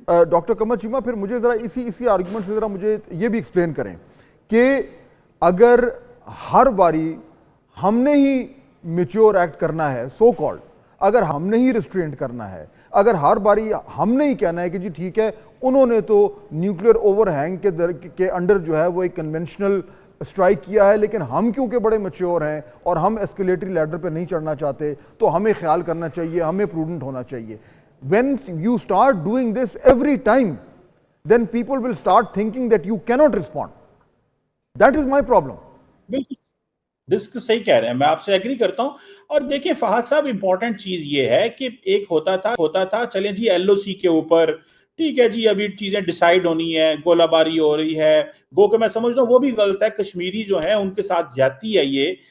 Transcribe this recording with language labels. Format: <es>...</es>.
<ur>Doctor Qamar Cheema پھر مجھے ذرا اسی آرگیومنٹ سے ذرا مجھے یہ بھی ایکسپلین کریں کہ اگر ہر باری ہم نے ہی میچور ایکٹ کرنا ہے, سو کالڈ اگر ہم نے ہی ریسٹرینٹ کرنا ہے, اگر ہر باری ہم نے ہی کہنا ہے کہ جی ٹھیک ہے انہوں نے تو نیوکلیر اوور ہینگ کے انڈر جو ہے وہ ایک کنونشنل اسٹرائک کیا ہے, لیکن ہم کیونکہ بڑے میچور ہیں اور ہم ایسکیلیٹری لیڈر پہ نہیں چڑھنا چاہتے تو ہمیں خیال کرنا چاہیے, ہمیں پروڈنٹ ہونا چاہیے.</ur> <en>when you start doing this every time, then people will start thinking that you cannot respond. That is my problem.</en> <ur>بالکل ڈسک صحیح کہہ رہے ہیں, میں آپ سے ایگری کرتا ہوں. اور دیکھیں فہد صاحب, امپورٹنٹ چیز یہ ہے کہ ایک ہوتا تھا چلیں جی ایل او سی کے اوپر ٹھیک ہے جی ابھی چیزیں ڈیسائیڈ ہونی ہے, گولہ باری ہو رہی ہے, گو کہ میں سمجھتا ہوں وہ بھی غلط ہے, کشمیری جو ہیں ان کے ساتھ زیادتی ہے یہ.</ur>